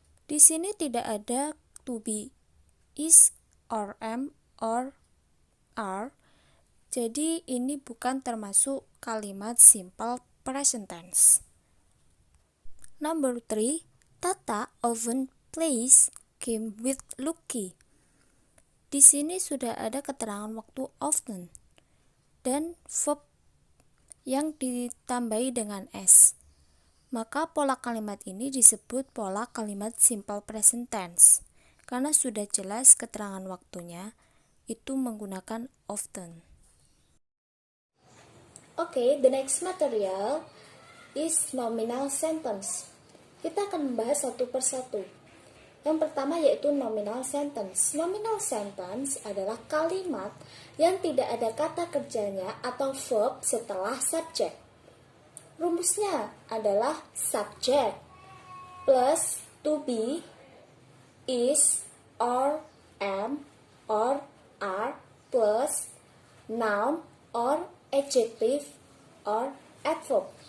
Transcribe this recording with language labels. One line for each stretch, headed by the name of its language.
Indonesian: Di sini tidak ada to be is or am or are. Jadi ini bukan termasuk kalimat simple present tense.
English: Number 3, Tata often plays game with Lucky.
Indonesian: Di sini sudah ada keterangan waktu often dan verb yang ditambahi dengan s. Maka pola kalimat ini disebut pola kalimat simple present tense karena sudah jelas keterangan waktunya itu menggunakan often.
English: Okay, the next material is nominal sentence.
Indonesian: Kita akan membahas satu persatu. Yang pertama yaitu nominal sentence. Nominal sentence adalah kalimat yang tidak ada kata kerjanya atau verb setelah subjek. Rumusnya adalah subject plus to be, is, or, am, or, are plus noun or adjective or adverb.